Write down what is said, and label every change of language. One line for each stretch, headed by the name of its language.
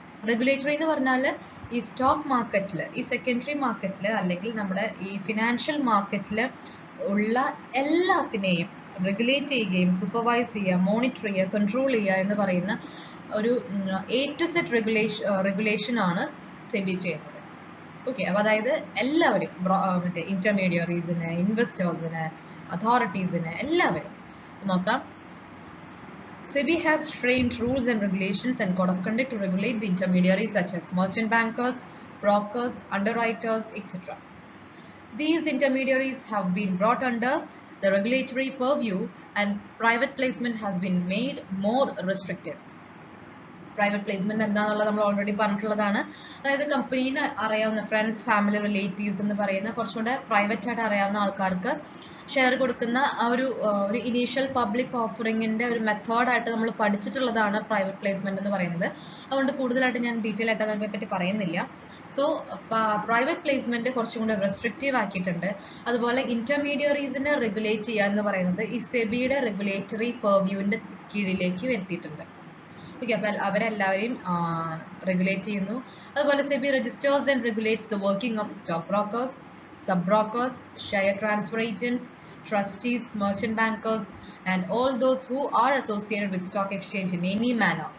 Malayalam: Regulatory എന്ന് പറഞ്ഞാൽ ഈ സ്റ്റോക്ക് മാർക്കറ്റിൽ, ഈ സെക്കൻഡറി മാർക്കറ്റിൽ അല്ലെങ്കിൽ നമ്മുടെ ഈ ഫിനാൻഷ്യൽ മാർക്കറ്റിൽ ഉള്ള എല്ലാത്തിനെയും റെഗുലേറ്റ് ചെയ്യുകയും സൂപ്പർവൈസ് ചെയ്യുക, മോണിറ്റർ ചെയ്യുക, കൺട്രോൾ ചെയ്യുക എന്ന് പറയുന്ന ഒരു A to Z റെഗുലേഷൻ ആണ് സെബി ചെയ്യുന്നത്. ഓക്കെ, അപ്പോൾ അതായത് എല്ലാവരും മറ്റേ ഇന്റർമീഡിയറീസിന്, ഇൻവെസ്റ്റേഴ്സിന്, അതോറിറ്റീസിന് എല്ലാവരും നോക്കാം.
English: SEBI has framed rules and regulations and code of conduct to regulate the intermediaries such as merchant bankers, brokers, underwriters, etc. These intermediaries have been brought under the regulatory purview and private placement has been made more restrictive.
Malayalam: Private placement എന്താണെന്നുള്ളത് നമ്മൾ already പറഞ്ഞിട്ടുള്ളതാണ്. അതായത് കമ്പനീനെ അറിയാവുന്ന friends, family, relatives എന്ന് പറയുന്ന കുറച്ചുകൂടെ private ആയിട്ട് അറിയാവുന്ന ആൾക്കാർക്ക് ഷെയർ കൊടുക്കുന്ന ആ ഒരു ഇനീഷ്യൽ പബ്ലിക് ഓഫറിങ്ങിന്റെ ഒരു മെത്തേഡായിട്ട് നമ്മൾ പഠിച്ചിട്ടുള്ളതാണ് പ്രൈവറ്റ് പ്ലേസ്മെന്റ് എന്ന് പറയുന്നത്. അതുകൊണ്ട് കൂടുതലായിട്ട് ഞാൻ ഡീറ്റെയിൽ ആയിട്ട് അതിനെ പറ്റി പറയുന്നില്ല. സോ പ്രൈവറ്റ് പ്ലേസ്മെന്റ് കുറച്ചും കൂടെ റെസ്ട്രിക്റ്റീവ് ആക്കിയിട്ടുണ്ട്. അതുപോലെ ഇന്റർമീഡിയറീസിനെ റെഗുലേറ്റ് ചെയ്യുക എന്ന് പറയുന്നത് ഈ സെബിയുടെ റെഗുലേറ്ററി പെർവ്യൂവിന്റെ കീഴിലേക്ക് വരുത്തിയിട്ടുണ്ട്. ഓക്കെ, അപ്പോൾ അവരെല്ലാവരെയും റെഗുലേറ്റ് ചെയ്യുന്നു.
English: അതുപോലെ SEBI registers and regulates the working of stock brokers, sub brokers, share transfer agents, trustees, merchant bankers and all those who are associated with stock exchange in any manner.